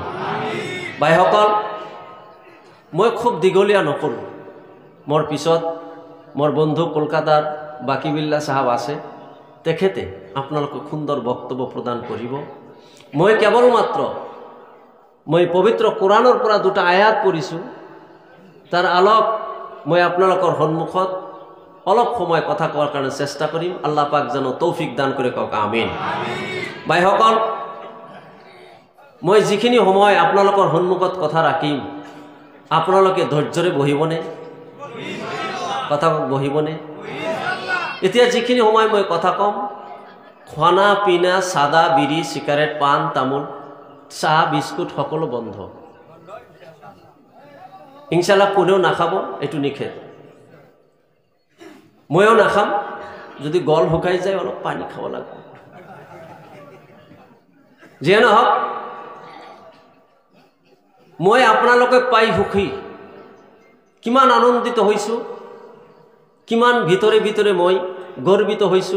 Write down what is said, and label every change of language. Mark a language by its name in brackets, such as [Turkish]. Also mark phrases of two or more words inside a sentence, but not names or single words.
[Assamese] ভাইসকল মই খুব দীঘলীয়া নকৰোঁ মোৰ পিছত মোৰ বন্ধু কলকাতাৰ বাকি বিল্লাহ সাহাব আছে তেখেতে আপোনালোকক সুন্দৰ বক্তব্য প্ৰদান কৰিব মই কেৱল মাত্ৰ মই পবিত্ৰ কোৰানৰ পৰা দুটা আয়াত পঢ়িছোঁ তাৰ আলোক মই আপোনালোকৰ সন্মুখত অলপ সময় কথা কোৱাৰ কাৰণে চেষ্টা কৰিম আল্লাহ পাক যেন তৌফিক দান কৰে কক আমিন ভাইসকল মই যিখিনি সময় আপোনালোকৰ সন্মুখত কথা ৰাখিম আপোনালোকে ধৈৰ্যৰে বহিবনে কথা বহিবনে এতিয়া যিখিনি সময় মই কথা কম [Hindi] खाना पीना [Assamese] সাদা বিড়ি সিগারেট পান তামোল চাহ বিস্কুট সকলো বন্ধ ইনশাআল্লাহ কোনেও নাখাব এটু নিষেধ ময়ো নাখাম যদি গল শুকাই যায় অলপ পানী খাব লাগিব। যিয়ে নহওক মই আপোনালোকক পাই সুখী, কিমান আনন্দিত হৈছোঁ, কিমান ভিতৰে ভিতৰে মই গৰ্বিত হৈছোঁ।